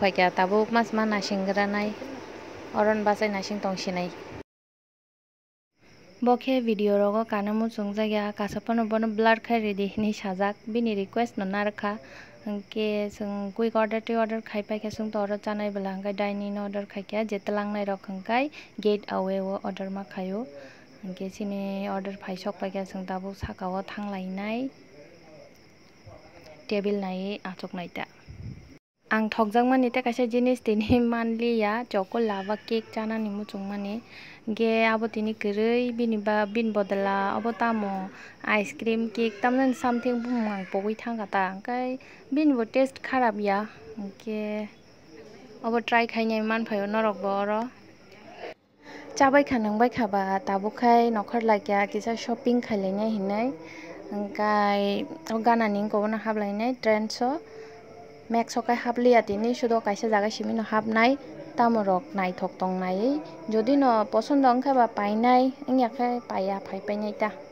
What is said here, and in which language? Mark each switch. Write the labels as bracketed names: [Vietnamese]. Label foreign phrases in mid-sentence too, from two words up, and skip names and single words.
[Kok Borok] phaikya tabuk mas ma nasing granai oron basai nasing tong sinai bokhe video rogo kanamu chungjagya kasapano bono blur khai ready ni sajak bini request no narkha angke sung [English] quick order [Kok Borok] to order khai paikha sung to order chanai bela angkai [English] dining order [Kok Borok] khaikya jetlangnai rok angkai [English] gate away [Kok Borok] o order ma khayo angke sini order phai sokpaikya sung tabuk sakao thanglai table nai achoknai ta ang thokjakmani te kaisa jinis tini manliya [English] choko lava cake [Kok Borok] chanani muchungmani ge abo tini kwrui bini ba bin bodala abo tamo [English] ice cream cake [Kok Borok] tamnani something bumang pogui thangka ta angkai bin bo taste kharap ya angke abo try khainai manphaio norok bo oro chabai khanangbai khaba tabukhai nokhor laikya kisa shopping khailainai hinai angkai ganani kobono hablainai trends o Max sokai habliya tini sudo kaisa jaga simino habnai tamorok naithok tongnai jodi no posondo ongkha ba painai ingya khai paya phai painai ta